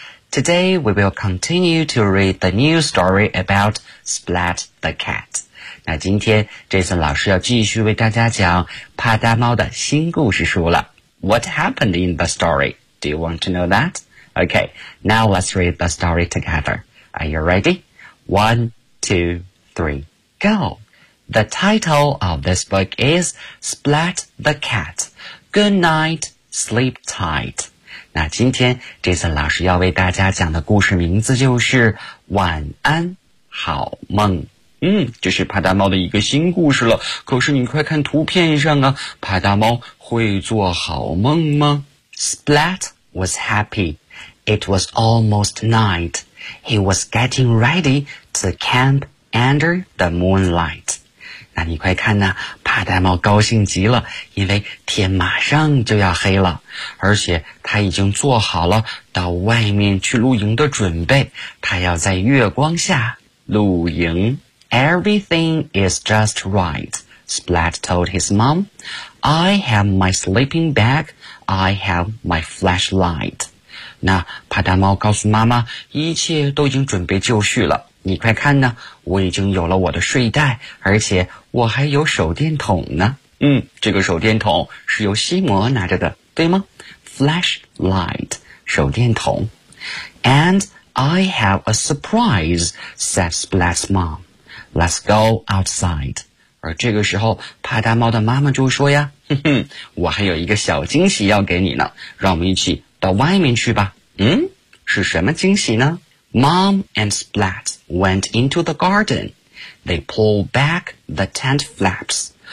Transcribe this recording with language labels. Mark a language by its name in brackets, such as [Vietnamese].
[English] Today we will continue to read the new story about Splat the Cat. [Chinese] 那今天 Jason 老师要继续为大家讲帕大猫的新故事书了。 [English] What happened in the story? Do you want to know that? Okay, now let's read the story together. Are you ready? 1, 2, 3, go! The title of this book is Splat the Cat. Good night, sleep tight. [Chinese] 那今天 Jason 老师要为大家讲的故事名字就是晚安好梦。嗯，这是帕大猫的一个新故事了。可是你快看图片上啊，帕大猫会做好梦吗？ [English] Splat was happy. It was almost night. He was getting ready to camp under the moonlight. [Chinese] 那你快看呢，帕大猫高兴极了，因为天马上就要黑了，而且他已经做好了到外面去露营的准备，他要在月光下露营。 [English] Everything is just right, Splat told his mom. I have my sleeping bag, I have my flashlight. [Chinese] 那帕达猫告诉妈妈，一切都已经准备就绪了，你快看呢，我已经有了我的睡袋，而且我还有手电筒呢。嗯，这个手电筒是由西摩拿着的，对吗？ Flashlight, 手电筒。 [English] And I have a surprise, said Splat's mom. Let's go outside. [Chinese] 而这个时候，帕达猫的妈妈就说呀，哼哼，我还有一个小惊喜要给你呢，让我们一起到外面去吧。嗯，是什么惊喜呢？ [English] Mom and Splat went into the garden. They pulled back the tent flaps.